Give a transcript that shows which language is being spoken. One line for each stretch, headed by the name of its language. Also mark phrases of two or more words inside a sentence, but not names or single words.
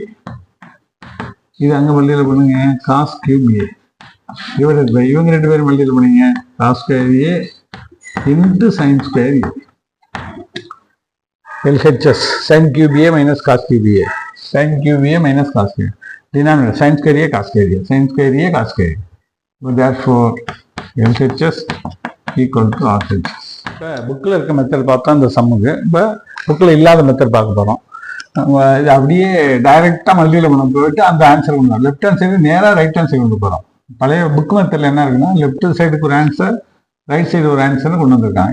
Tamil: இது அங்கே மல்டிபிள் பண்ணுங்க cos³ A
English: divided by
Tamil: இவங்க ரெண்டு பேரும் மல்டிபிள் பண்ணுங்க
English: cos square A into sin square A. LHS sin³ A cos³ A. sin³ A cos A. denominator sin square A cos square A. sin square A cos square A. So therefore LHS equal to RHS.
Tamil: இப்போ புக்கில் இருக்க மெத்தட் பார்த்தா இந்த சம்முக்கு. இப்போ புக்கில் இல்லாத மெத்தட் பார்க்க போகிறோம். இது அப்படியே டைரெக்டாக மல்டிபிள் பண்ண போயிட்டு அந்த ஆன்சர் கொண்டு வரோம்.
English: left hand side
Tamil: நேராக
English: right hand side
Tamil: கொண்டு போகிறோம். பழைய
English: book methodil
Tamil: என்ன இருக்குன்னா
English: left sideukku
Tamil: ஒரு ஆன்சர்,
English: right side
Tamil: ஒரு ஆன்சர்னு கொண்டு வந்திருக்காங்க.